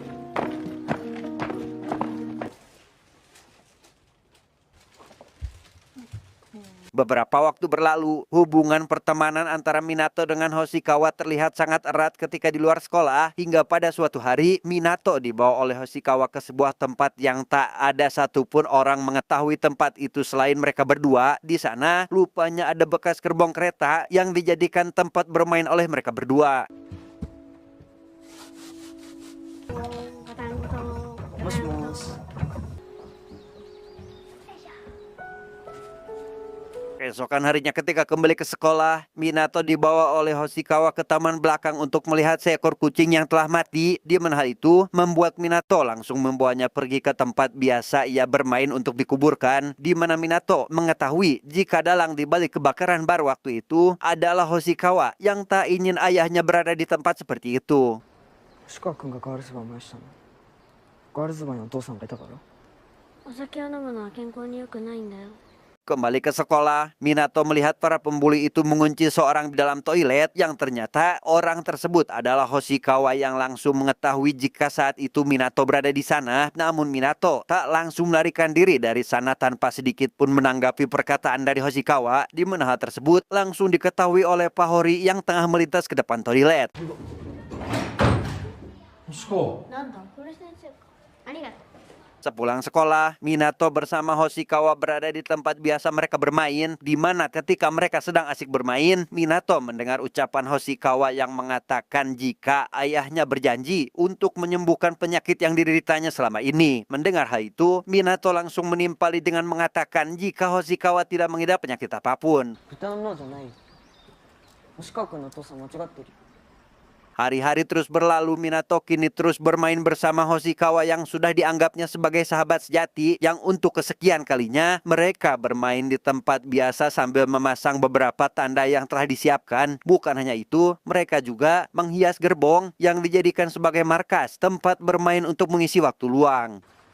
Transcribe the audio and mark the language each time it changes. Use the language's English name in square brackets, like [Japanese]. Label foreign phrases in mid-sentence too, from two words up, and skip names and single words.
[Indonesian] Beberapa waktu berlalu, hubungan pertemanan antara Minato dengan Hoshikawa terlihat sangat erat ketika di luar sekolah, hingga pada suatu hari Minato dibawa oleh Hoshikawa ke sebuah tempat yang tak ada satupun orang mengetahui tempat itu selain mereka berdua. Di sana, rupanya ada bekas gerbong kereta yang dijadikan tempat bermain oleh mereka berdua. [Japanese] もしもし。 [Indonesian] Keesokan harinya ketika kembali ke sekolah, Minato dibawa oleh Hoshikawa ke taman belakang untuk melihat seekor kucing yang telah mati. Di mana hal itu membuat Minato langsung membawanya pergi ke tempat biasa ia bermain untuk dikuburkan. Di mana Minato mengetahui jika dalang di balik kebakaran bar waktu itu adalah Hoshikawa yang tak ingin ayahnya berada di tempat seperti itu. [Japanese] 星川君がガールズバー燃やしたのガールズバーにお父さんがいたから？お酒を飲むのは健康に良くないんだよ。 [Indonesian] Kembali ke sekolah, Minato melihat para pembuli itu mengunci seorang di dalam toilet yang ternyata orang tersebut adalah Hoshikawa yang langsung mengetahui jika saat itu Minato berada di sana. Namun Minato tak langsung melarikan diri dari sana tanpa sedikit pun menanggapi perkataan dari Hoshikawa, di mana hal tersebut langsung diketahui oleh Pahori yang tengah melintas ke depan toilet. [Japanese] 星子なんだ、これ先生か。ありがとう。 [Indonesian] Sepulang sekolah, Minato bersama Hoshikawa berada di tempat biasa mereka bermain, di mana ketika mereka sedang asik bermain, Minato mendengar ucapan Hoshikawa yang mengatakan jika ayahnya berjanji untuk menyembuhkan penyakit yang dideritanya selama ini. Mendengar hal itu, Minato langsung menimpali dengan mengatakan jika Hoshikawa tidak mengidap penyakit apapun. [Japanese] 豚の脳じゃないよ。星川君のお父さん間違ってるよ。 [Indonesian] Hari-hari terus berlalu, Minato kini terus bermain bersama Hoshikawa yang sudah dianggapnya sebagai sahabat sejati yang untuk kesekian kalinya mereka bermain di tempat biasa sambil memasang beberapa tanda yang telah disiapkan. Bukan hanya itu, mereka juga menghias gerbong yang dijadikan sebagai markas tempat bermain untuk mengisi waktu luang.